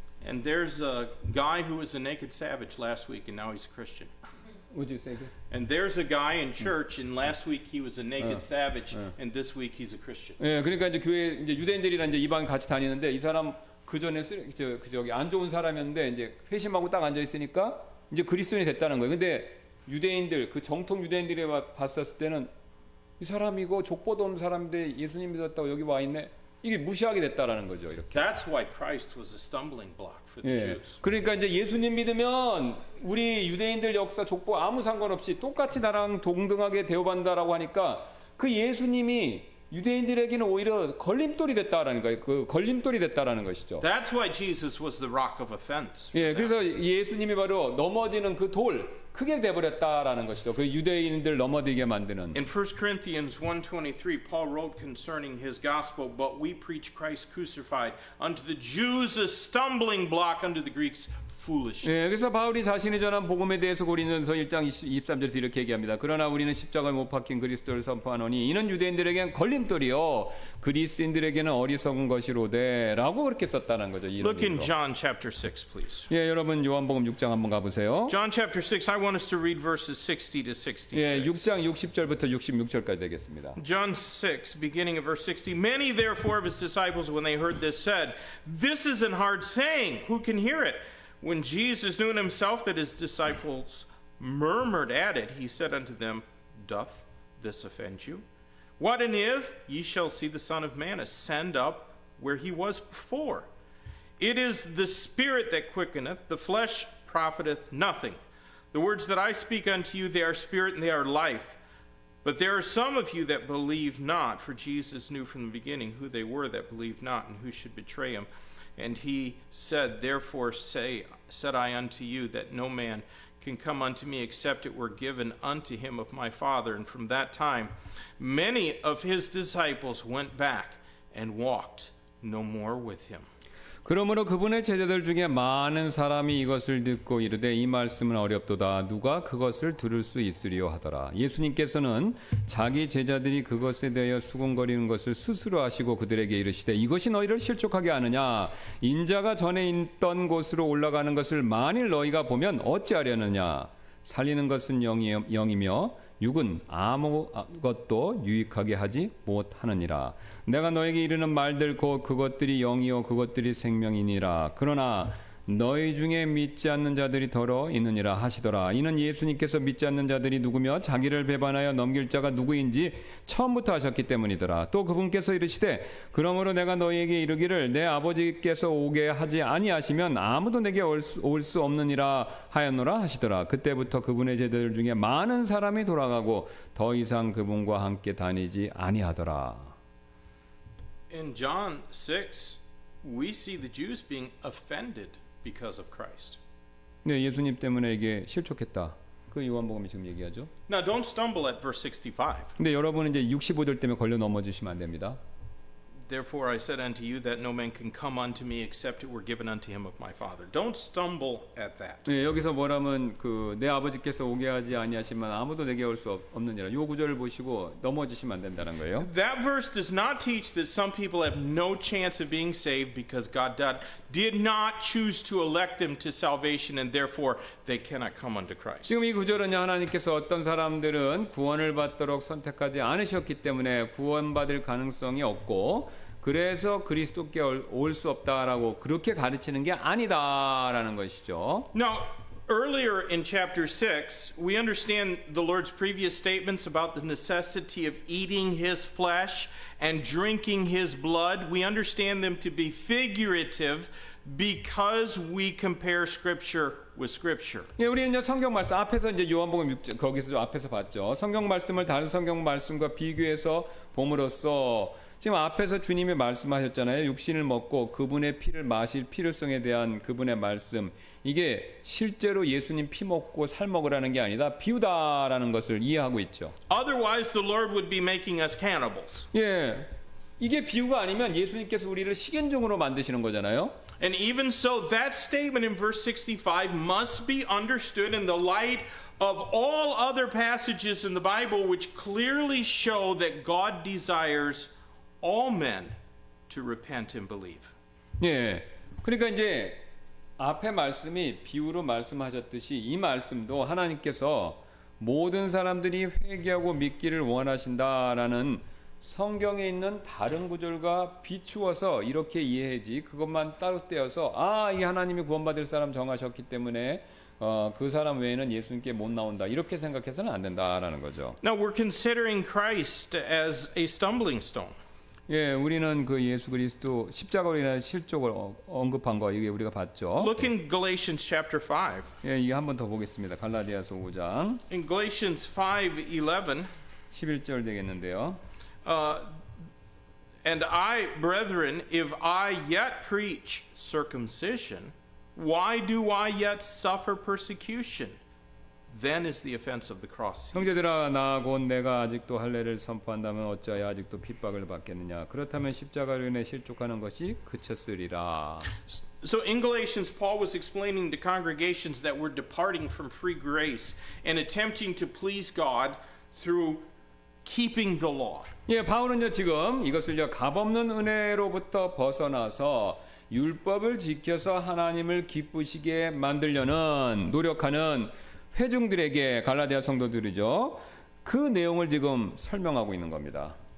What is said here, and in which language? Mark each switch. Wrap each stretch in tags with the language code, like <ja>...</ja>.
<en>And there's a guy who was a naked savage last week and now he's a Christian. Would you say that? And there's a guy in church and last week he was a naked savage and this week he's a Christian.</en> <ko>예, 그러니까 이제 교회 이제 유대인들이랑 이제 이방 같이 다니는데 이 사람 그 전에 저기 안 좋은 사람이었는데 이제 회심하고 딱 앉아 있으니까 이제 그리스도인이 됐다는 거예요. 근데 유대인들 그 정통 유대인들이 봤었을 때는 이 사람이고 족보도 없는 사람인데 예수님 믿었다고 여기 와 있네. 이게 무시하게 됐다라는 거죠. 이렇게.</ko> <en>That's why Christ was a stumbling block for the</en> <ko>예.</ko> <en>Jews.</en> <ko>그러니까 이제 예수님 믿으면 우리 유대인들 역사 족보 아무 상관없이 똑같이 나랑 동등하게 대우받는다라고 하니까 그 예수님이 유대인들에게는 오히려 걸림돌이 됐다라는 거예요. 그 걸림돌이 됐다라는 것이죠.</ko> <en>That's why Jesus was the rock of offense.</en> <ko>예, 그래서 예수님이 바로 넘어지는 그 돌 크게 돼버렸다라는 것이죠. 그 유대인들 넘어지게 만드는.</ko> <en>In 1 Corinthians 1:23, Paul wrote concerning his gospel, "But we preach Christ crucified, unto the Jews a stumbling block, unto the Greeks foolishness."</en> <ko>예, 그래서 바울이 자신이 전한 복음에 대해서 고린도전서 1장 23절에서 이렇게 얘기합니다. 그러나 우리는 십자가에 못 박힌 그리스도를 선포하노니 이는 유대인들에게는 걸림돌이요 그리스도인들에게는 어리석은 것이로되라고 그렇게 썼다는 거죠.</ko> <en>Look in John chapter 6, please.</en> <ko>예, 여러분 요한복음 6장 한번 가보세요.</ko> <en>John chapter 6, I want us to read verses 60 to 66.</en> <ko>예, 6장 60절부터 66절까지 되겠습니다.</ko> <en>John 6, beginning of verse 60. Many therefore of his disciples, when they heard this, said, "This is an hard saying. Who can hear it?" When Jesus knew in himself that his disciples murmured at it, he said unto them, "Doth this offend you? What and if ye shall see the Son of Man ascend up where he was before? It is the Spirit that quickeneth, the flesh profiteth nothing. The words that I speak unto you, they are spirit and they are life. But there are some of you that believe not, for Jesus knew from the beginning who they were that believed not and who should betray him. And he said, therefore said I unto you, that no man can come unto me except it were given unto him of my Father. And from that time many of his disciples went back and walked no more with him.</en> <ko>그러므로 그분의 제자들 중에 많은 사람이 이것을 듣고 이르되 이 말씀은 어렵도다. 누가 그것을 들을 수 있으리요 하더라. 예수님께서는 자기 제자들이 그것에 대하여 수군거리는 것을 스스로 하시고 그들에게 이르시되 이것이 너희를 실족하게 하느냐. 인자가 전에 있던 곳으로 올라가는 것을 만일 너희가 보면 어찌하려느냐. 살리는 것은 영이며 육은 아무것도 유익하게 하지 못하느니라. 내가 너에게 이르는 말들 곧 그것들이 영이요 그것들이 생명이니라. 그러나 너희 중에 믿지 않는 자들이 더러 있느니라 하시더라. 이는 예수님께서 믿지 않는 자들이 누구며 자기를 배반하여 넘길 자가 누구인지 처음부터 하셨기 때문이더라. 또 그분께서 이르시되 그러므로 내가 너희에게 이르기를 내 아버지께서 오게 하지 아니하시면 아무도 내게 올 수 없느니라 하였노라 하시더라. 그때부터 그분의 제자들 중에 많은 사람이 돌아가고 더 이상 그분과 함께 다니지 아니하더라.</ko> <en>In John 6, we see the Jews being offended because of Christ.</en> <ko>네, 예수님 때문에 이게 실족했다. 그 요한복음이 지금 얘기하죠.</ko> <en>Now don't stumble at verse 65.</en> <ko>근데 여러분은 이제 65절 때문에 걸려 넘어지시면 안 됩니다.</ko> <en>Therefore I said unto you that no man can come unto me except it were given unto him of my Father. Don't stumble at that.</en> <ko>네, 여기서 뭐라면 내 아버지께서 오게 하지 아니하시면 아무도 내게 올 수 없느니라. 요 구절을 보시고 넘어지시면 안 된다는 거예요.</ko> <en>That verse does not teach that some people have no chance of being saved because God did not choose to elect them to salvation and therefore they cannot come unto Christ.</en> <ko>지금 이 구절은 하나님께서 어떤 사람들은 구원을 받도록 선택하지 않으셨기 때문에 구원받을 가능성이 없고 그래서 그리스도께 올 수 없다라고 그렇게 가르치는 게 아니다라는 것이죠.</ko> <en>Now, earlier in chapter 6, we understand the Lord's previous statements about the necessity of eating his flesh and drinking his blood. We understand them to be figurative because we compare scripture with scripture.</en> <ko>예, 우리는 이제 성경 말씀 앞에서 이제 요한복음 6장 거기서 앞에서 봤죠. 성경 말씀을 다른 성경 말씀과 비교해서 봄으로써 지금 앞에서 주님이 말씀하셨잖아요. 육신을 먹고 그분의 피를 마실 필요성에 대한 그분의 말씀. 이게 실제로 예수님 피 먹고 살 먹으라는 게 아니다. 비유다라는 것을 이해하고 있죠.</ko> <en>Otherwise the Lord would be making us cannibals.</en> <ko>예. 이게 비유가 아니면 예수님께서 우리를 식인종으로 만드시는 거잖아요.</ko> <en>And even so that statement in verse 65 must be understood in the light of all other passages in the Bible which clearly show that God desires all men to repent and believe.</en> <ko>예. 그러니까 이제 앞에 말씀이 비유로 말씀하셨듯이 이 말씀도 하나님께서 모든 사람들이 회개하고 믿기를 원하신다라는 성경에 있는 다른 구절과 비추어서 이렇게 이해하지 그것만 따로 떼어서 이 하나님이 구원받을 사람 정하셨기 때문에 그 사람 외에는 예수님께 못 나온다 이렇게 생각해서는 안 된다라는 거죠.</ko> <en>Now we're considering Christ as a stumbling stone.</en> <ko>예, 우리는 그 예수 그리스도 십자가로 인한 실족을 언급한 거 이게 우리가 봤죠.</ko> <en>Look in Galatians chapter 5.</en> <ko>예, 이게 한 번 더 보겠습니다. 갈라디아서 5장</ko> <en>In Galatians 5:11,</en> <ko>11절 되겠는데요.</ko> <en>and I, brethren, if I yet preach circumcision, why do I yet suffer persecution? Then is the offense of the cross.</en> <ko>형제들아 나 곧 내가 아직도 할례를 선포한다면 어찌하여 아직도 핍박을 받겠느냐. 그렇다면 십자가로 인해 실족하는 것이 그쳤으리라.</ko> <en>So in Galatians, Paul was explaining to congregations that were departing from free grace and attempting to please God through keeping the law.</en> <ko>예, 바울은요 지금 이것을요 값없는 은혜로부터 벗어나서 율법을 지켜서 하나님을 기쁘시게 만들려는 노력하는 회중들에게 갈라디아 성도들이죠. 그 내용을 지금 설명하고 있는 겁니다.</ko>